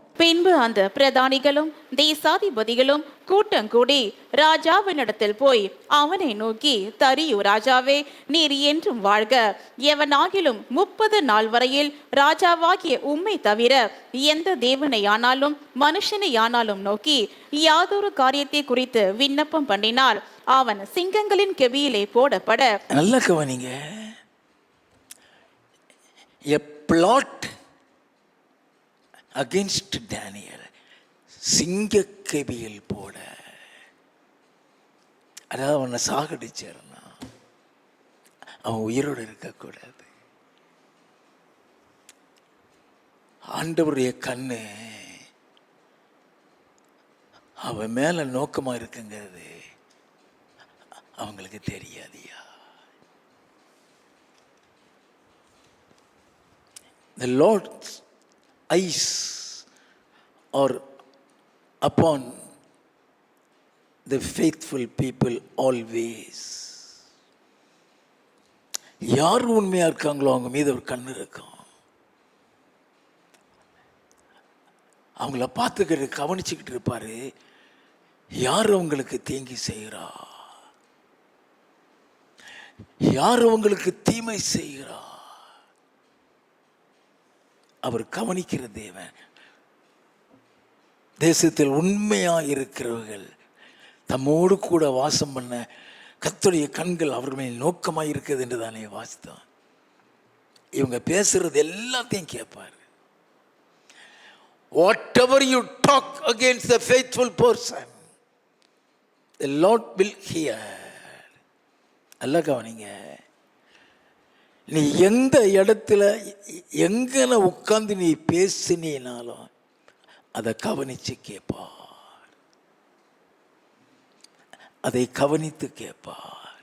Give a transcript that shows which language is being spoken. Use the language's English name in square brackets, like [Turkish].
[Tamil] பின்பு அந்த பிரதானிகளும் தேசாதிபதிகளும் கூட்டங்கூடி ராஜாவினிடத்தில் போய் அவனை நோக்கி, தரியு ராஜாவே, நீர் என்றும் வாழ்க. எவனாகிலும் 30 நாள் வரையில் ராஜாவாகிய உம்மை தவிர எந்த தேவனையானாலும் மனுஷனையானாலும் நோக்கி யாதொரு காரியத்தை குறித்து விண்ணப்பம் பண்ணினால் அவன் சிங்கங்களின் கெபியிலே போடப்பட. நல்ல கவனிங்க. [English] A plot against Daniel, [Tamil] சிங்கக்கெபியில் போட. அதாவது அவனை சாகடிச்சிருந்தா அவன் உயிரோடு இருக்கக்கூடாது. ஆண்டவருடைய கண்ணு அவன் மேல நோக்கமா இருக்குங்கிறது அவங்களுக்கு தெரியாதியா. [English] The Lord's eyes are upon the faithful people always. [Tamil] யார் உண்மையா இருக்காங்களோ அவங்க மீது ஒரு கண்ணு இருக்கும். அவங்கள பார்த்துக்கிட்டு கவனிச்சுக்கிட்டு இருப்பாரு. யார் அவங்களுக்கு தீங்கி செய்கிறா, யார் அவங்களுக்கு தீமை செய்கிறா, அவர் கவனிக்கிற தேவன். தேசத்தில் உண்மையா இருக்கிறவர்கள் தம்மோடு கூட வாசம் பண்ண கர்த்தருடைய கண்கள் அவர்கள் மேல் நோக்கமாக இருக்குது என்று தானே வாசித்தோம். இவங்க பேசுறது எல்லாத்தையும் கேட்பார். [English] Whatever you talk against the faithful person, the Lord will hear. [Tamil] அல்ல கவனிங்க. நீ எந்த இடத்துல எங்கன உட்கார்ந்து நீ பேசினாலும் அதை கவனிச்சு கேட்பார். அதை கவனித்து கேட்பார்.